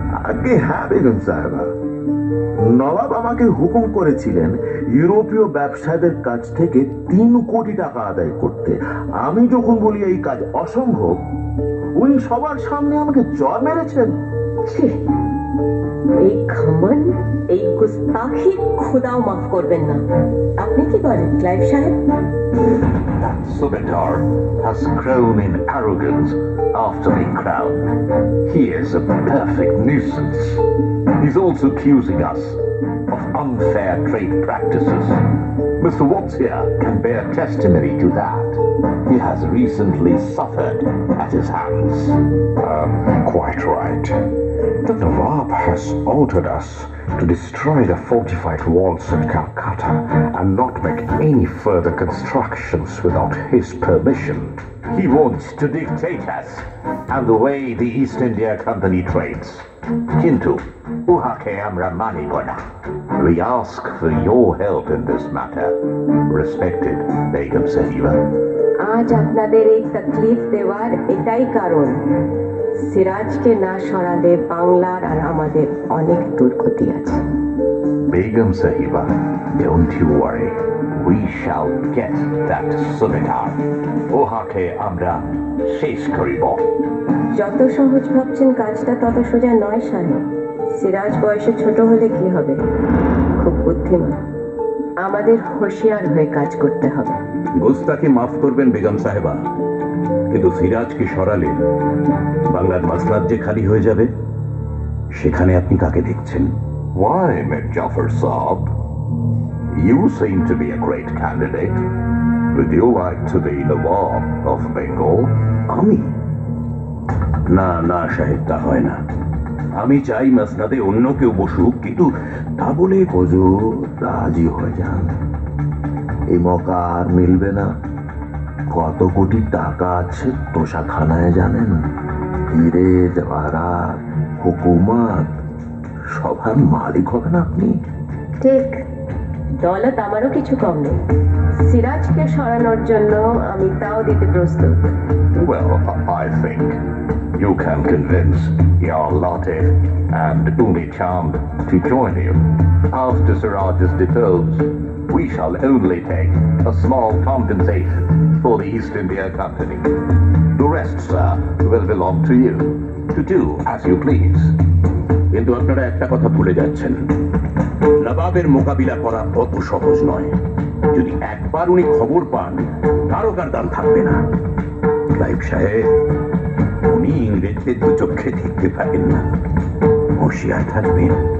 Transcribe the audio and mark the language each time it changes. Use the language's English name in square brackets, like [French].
[Bangla] আগে হ্যাঁ বেগম সাহেবা, নবাব আমাকে হুকুম করেছিলেন ইউরোপীয় ব্যবসায়ীদের কাছ থেকে 3 কোটি টাকা আদায় করতে। আমি যখন বলি এই কাজ অসম্ভব, উনি সবার সামনে আমাকে জ্বর মেরেছেন। ছি, এই খামান, এই গুস্তাখি খোদাও মাফ করবেন না। আপনি কি বলেন ক্লাইভ সাহেব? [English] That Subetar has grown in arrogance after being crowned. He is a perfect nuisance. He's also accusing us of unfair trade practices. Mr. Watts here can bear testimony to that. He has recently suffered at his hands. Quite right. The Nawab has ordered us to destroy the fortified walls at Calcutta and not make any further constructions without his permission. He wants to dictate us and the way the East India Company trades. [Bangla] Kintu, uhake amra mani bona. [English] We ask for your help in this matter, respected Begum Sahiba. [Bangla] আজ আপনাদের এই তকলিফ দেওয়ার এটাই কারণ, সিরাজকে না সরালে বাংলার আর আমাদের অনেক দুর্গতি আছে। [English] Begum Sahiba, don't you worry. We shall get that Subetar. [Bangla] Ohake amra shesh koribo. যত সহজ ভাবছেন কাজটা তত সোজা নয় সাহেব। সিরাজ বয়সে ছোট হলে কি হবে, খুব বুদ্ধিমান। আমাদের হুঁশিয়ার হয়ে কাজ করতে হবে। গোস্তাকে মাফ করবেন বেগম সাহেবা, কিন্তু সিরাজকে সরালে বাংলার মাসলাত যে খালি হয়ে যাবে, সেখানে আপনি কাকে দেখছেন? [English] Why, Mir Jafar Saab? You seem to be a great candidate. Would you like to be Nawab of Bengal? [Bangla] আমি? না না সাহেব, তা হয় না। আমি চাই মাসনাদে অন্য কেউ বসুক, কিন্তু তা বলে হুজুর রাজি হয়ে যান, এই মৌকা আর মিলবে না। কত কোটি টাকা আছে তোষাখানায় জানেন? হিরে জওয়ারাত, হুকুমত, সবার মালিক হবেন আপনি। ঠিক, দৌলত আমারও কিছু কম নেই। সিরাজকে সরানোর জন্য আমি তাও দিতে প্রস্তুত। [English] Well, I think you can convince your Latif and Umi Chand to join you. After Siraj is deposed, we shall only take a small compensation for the East India Company. The rest, sir, will belong to you, to do as you please. [Bangla] কিন্তু আপনারা একটা কথা ভুলে যাচ্ছেন, নবাবের মোকাবিলা করা অত সহজ নয়। যদি একবার উনি খবর পান, কারো দান থাকবে না। ক্লাইভ সাহেব, উনি ইংরেজদের দু চোখে দেখতে পারেন না, হুঁশিয়ার থাকবেন।